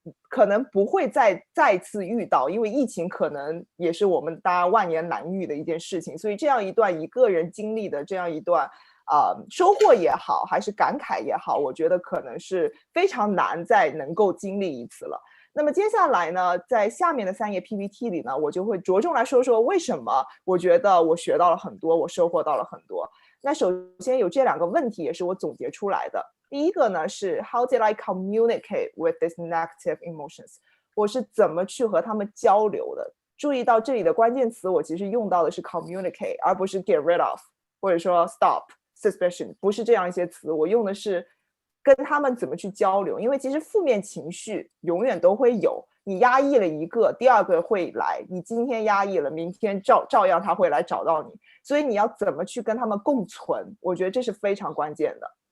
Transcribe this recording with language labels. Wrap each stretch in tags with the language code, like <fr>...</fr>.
<zh>可能不会再次遇到，因为疫情可能也是我们大家万年难遇的一件事情，所以这样一段一个人经历的这样一段收获也好，还是感慨也好，我觉得可能是非常难再能够经历一次了。那么接下来呢，在下面的3页 PPT 里呢，我就会着重来说说为什么我觉得我学到了很多，我收获到了很多。那首先有这2个问题也是我总结出来的。第一个呢是</zh> <en>How did I communicate with these negative emotions？</en> <zh>我是怎么去和他们交流的？注意到这里的关键词，我其实用到的是 communicate， 而不是</zh> <en>get rid of，</en> <zh>或者说 stop、suspicion， 不是这样一些词，我用的是跟他们怎么去交流。因为其实负面情绪永远都会有，你压抑了一个，第2个会来，你今天压抑了，明天照样他会来找到你，所以你要怎么去跟他们共存，我觉得这是非常关键的。</zh>